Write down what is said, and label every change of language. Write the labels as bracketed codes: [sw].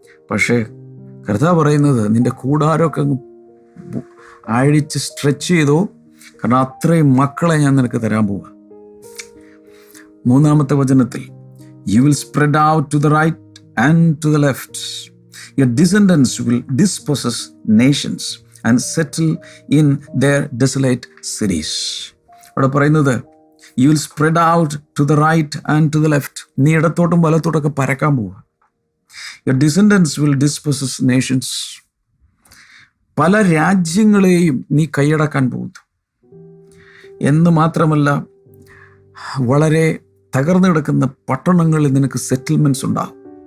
[ml] പക്ഷേ കർത്താവ് പറയുന്നത് നിന്റെ കൂടാരമൊക്കെ അഴിച്ച് സ്ട്രെച്ച് ചെയ്തോ, കാരണം അത്രയും മക്കളെ ഞാൻ നിനക്ക് തരാൻ പോവുക. 3-ാമത്തെ വചനത്തിൽ [en] you will spread out to the right and to the left. Your descendants will dispossess nations and settle in their desolate cities. [ml] അവിടെ പറയുന്നത് [en] you will spread out to the right and to the left. [ml] നീ ഇടത്തോട്ടും വലത്തോട്ടൊക്കെ പരക്കാൻ പോവുക. [en] Your descendants will dispossess nations. [ml] പല രാജ്യങ്ങളെയും നീ കൈയടക്കാൻ പോകുന്നു എന്ന് മാത്രമല്ല, വളരെ തകർന്നു കിടക്കുന്ന പട്ടണങ്ങളിൽ നിനക്ക് സെറ്റിൽമെൻറ്റ്സ് ഉണ്ടാകും.